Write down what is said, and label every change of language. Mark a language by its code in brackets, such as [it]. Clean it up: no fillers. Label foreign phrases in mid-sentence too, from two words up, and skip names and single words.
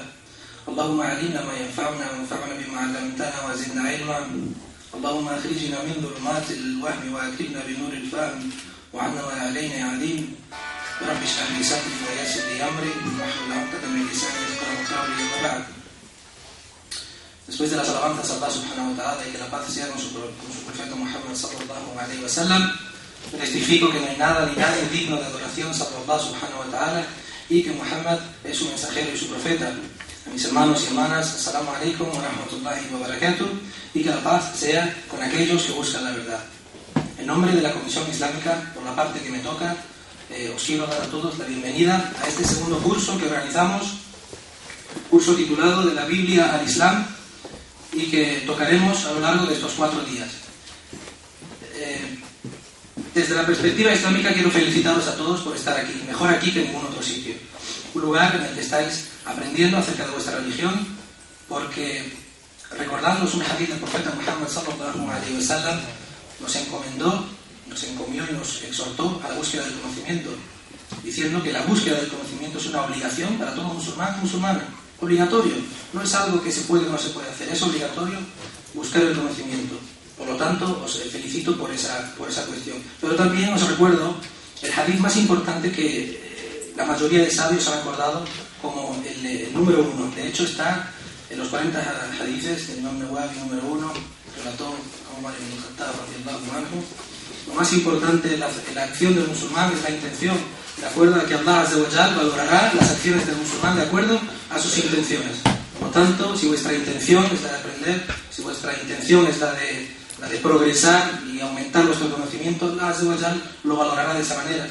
[ar] اللهم علمنا ما ينفعنا وانفعنا بما علمتنا وزدنا علما. اللهم أخرجنا من ظلمات الوهم وأكرمنا بنور الفهم، وعنا ولا علينا يا عليم. رب اشرح لي صدري ويسر لي أمري واحلل عقدة من لساني يفقهوا قولي. أما بعد. [es] Después de las alabanzas a Allah [ar] سبحانه وتعالى [es] y que la paz sea con su profeta Muhammad [ar] صلى الله عليه وسلم, [es] testifico que no hay nada ni nadie digno de adoración salvo Allah [ar] سبحانه وتعالى, [es] y que Muhammad es su mensajero y su profeta. A mis hermanos y hermanas, [ar] السلام عليكم ورحمة الله وبركاته, [es] y que la paz sea con aquellos que buscan la verdad. En nombre de la Comisión Islámica, por la parte que me toca, os quiero dar a todos la bienvenida a este segundo curso que organizamos, curso titulado De la Biblia al Islam, y que tocaremos a lo largo de estos 4 días. Desde la perspectiva islámica quiero felicitaros a todos por estar aquí, mejor aquí que en ningún otro sitio. Un lugar en el que estáis aprendiendo acerca de vuestra religión, porque recordándoos un hadith del profeta Muhammad [ar] صلى الله عليه وسلم, [es] nos encomendó, nos encomió y nos exhortó a la búsqueda del conocimiento, diciendo que la búsqueda del conocimiento es una obligación para todo musulmán y musulmana. Obligatorio, no es algo que se puede o no se puede hacer, es obligatorio buscar el conocimiento. Por lo tanto, os felicito por esa cuestión. Pero también os recuerdo el hadith más importante que la mayoría de sabios han acordado como el número 1. De hecho, está en los 40 hadithes del Imam Nawawi número 1, relató a Umar ibn Khattab [ar] رضي الله عنه. [es] Lo más importante en la acción del musulmán es la intención, de acuerdo a que Allah [ar] عز وجل [es] valorará las acciones del musulmán de acuerdo a sus intenciones. Por lo tanto, si vuestra intención es la de aprender, si vuestra intención es la de progresar y aumentar vuestro conocimiento, Allah [ar] عز وجل [es] lo valorará de esa manera.